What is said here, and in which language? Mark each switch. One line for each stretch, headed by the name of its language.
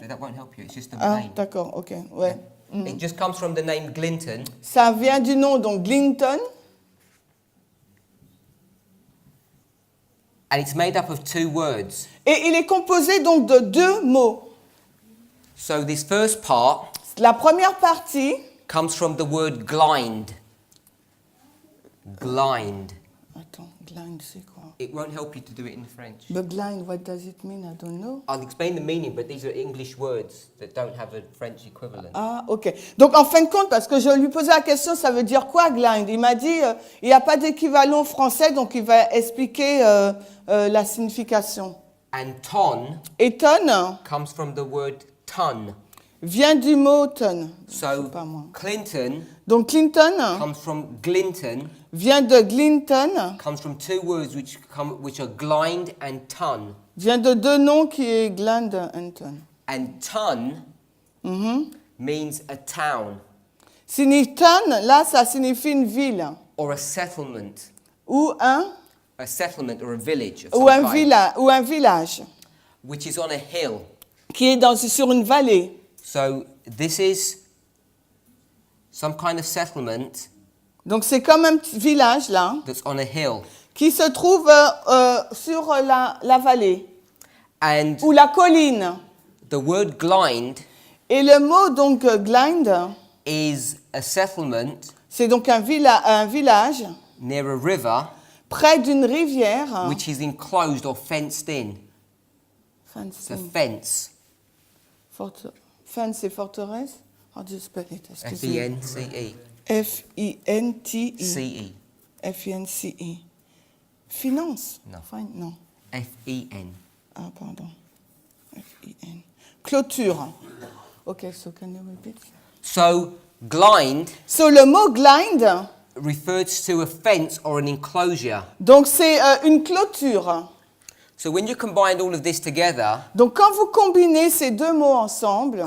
English: That won't help you. It's just a Ah, name.
French: d'accord, ok, ouais.
English: It just comes from the name Glinton,
French: Ça vient du nom donc Glinton
English: and it's made up of 2 words.
French: et il est composé donc de 2 mots.
English: So this first part
French: La première partie,
English: comes from the word blind. Blind.
French: attends, blind c'est quoi?
English: It won't help you to do it in French. But blind, what does it mean? I don't know. I'll explain the meaning, but these are English words that don't have a French equivalent. Ah, ok.
French: Donc en fin de compte, parce que je lui posais la question, ça veut dire quoi blind? Il m'a dit, il n'y a pas d'équivalent français, donc il va expliquer la signification.
English: And ton
French: Et ton,
English: comes from the word ton.
French: vient du mot ton. Je
English: So
French: sais pas moi.
English: Clinton
French: Donc Clinton
English: comes from Glinton,
French: vient de Glinton,
English: comes from two words which are Glind and Tun.
French: vient de deux noms qui est Glend and Ton.
English: And Tun Mhm. means a town
French: Ton, là, ça signifie une ville
English: or a settlement.
French: ou
English: A settlement or a village of
French: ou
English: some kind,
French: ou un village
English: which is on a hill.
French: qui est sur une vallée.
English: So this is some kind of settlement
French: Donc c'est comme un petit village là
English: that's on a hill.
French: qui se trouve sur la vallée
English: And
French: ou la colline.
English: the word Glind
French: Et le mot donc Glinde,
English: is a settlement
French: c'est donc un village
English: near a river
French: près d'une rivière.
English: which is enclosed or fenced in. It's a fence. Fence
French: et forteresse.
English: How do you spell it?
French: Excusez-moi. F-E-N-C-E. F-I-N-T-E. C-E. F-I-N-C-E. Finance? Non. Non. F-E-N. Ah, pardon. F-I-N. Clôture.
English: Ok, so can you repeat? So Glind
French: So, le mot glinde,
English: refers to a fence or an enclosure.
French: donc c'est une clôture.
English: So when you combine all of this together,
French: Donc, quand vous combinez ces deux mots ensemble,